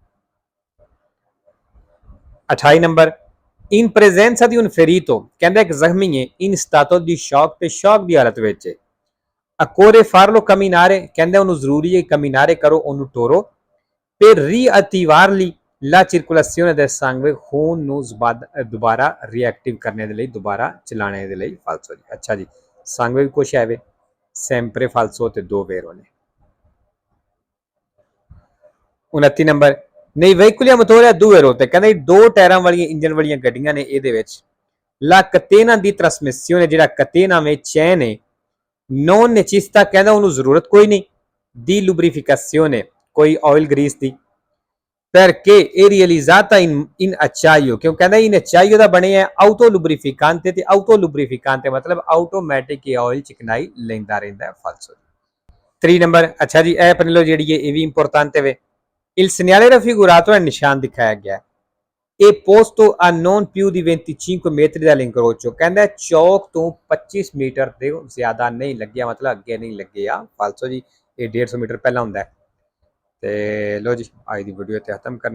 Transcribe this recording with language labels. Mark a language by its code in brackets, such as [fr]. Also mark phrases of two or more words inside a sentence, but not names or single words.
[pa] 28 ਨੰਬਰ [it] in presenza di un ferito [pa] ਕਹਿੰਦਾ ਇੱਕ ਜ਼ਖਮੀ ਹੈ [it] in stato di shock [pa] ਤੇ shock ਦੀ ਹਾਲਤ ਵਿੱਚ ਹੈ [it] occorre farlo camminare [pa] ਕਹਿੰਦਾ ਉਹਨੂੰ ਜ਼ਰੂਰੀ ਹੈ camminare ਕਰੋ ਉਹਨੂੰ ਟੋਰੋ [it] per riattivarli la circolazione del sangue [pa] ਖੂਨ ਨੂੰ ਦੁਬਾਰਾ ਰਿਐਕਟਿਵ ਕਰਨੇ ਦੇ ਲਈ ਦੁਬਾਰਾ ਚਲਾਣੇ ਦੇ ਲਈ ਫਾਲਸੋ ਜੀ ਅੱਛਾ ਜੀ sangue ਵੀ ਕੁਛ ਹੈ ਵੇ [it] sempre falso [pa] ਤੇ ਦੋ ਵੇਰੋ ਨੇ 29 ਨੰਬਰ ਨਹੀਂ [it] veicoli a motore a due ruote [pa] ਕਹਿੰਦੇ ਦੋ ਟਾਇਰਾਂ ਵਾਲੀਆਂ ਇੰਜਨ ਵਾਲੀਆਂ ਗੱਡੀਆਂ ਨੇ ਇਹਦੇ ਵਿੱਚ [it] la catena di trasmissione [pa] ਜਿਹੜਾ catena ਵਿੱਚ ਚੈਨ ਹੈ [it] non necessita [pa] ਕਹਿੰਦਾ ਉਹਨੂੰ ਜ਼ਰੂਰਤ ਕੋਈ ਨਹੀਂ [it] di lubrificazione [pa] ਕੋਈ [en] oil grease [pa] ਦੀ [it] perché è realizzata in acciaio [pa] ਕਿਉਂ ਕਹਿੰਦਾ [it] in acciaio [pa] ਦਾ ਬਣਿਆ auto lubrificante ਤੇ [it] auto lubrificante [pa] ਮਤਲਬ [en] automatic oil [pa] ਚਿਕਨਾਈ ਲੈਂਦਾ ਰਹਿੰਦਾ ਹੈ ਫਾਲਸੋ 3 ਨੰਬਰ ਅੱਛਾ ਜੀ ਇਹ ਪਨੇਲੋ ਜਿਹੜੀ ਹੈ ਇਹ ਵੀ ਇੰਪੋਰਟੈਂਟ ਹੈ [it] il segnale raffigurato è [pa] ਨਿਸ਼ਾਨ ਦਿਖਾਇਆ ਗਿਆ [it] e posto a non più di 25 metri dall'incrocio [pa] ਕਹਿੰਦਾ ਚੌਕ ਤੋਂ 25 ਮੀਟਰ ਦੇ ਜ਼ਿਆਦਾ ਨਹੀਂ ਲੱਗਿਆ ਮਤਲਬ ਅੱਗੇ ਨਹੀਂ ਲੱਗਿਆ ਫਾਲਸੋ ਜੀ ਇਹ 150 ਮੀਟਰ ਪਹਿਲਾਂ ਹੁੰਦਾ ਹੈ ਤੇ ਲੋ ਜੀ ਅੱਜ ਦੀ ਵੀਡੀਓ ਤੇ ਖਤਮ ਕਰ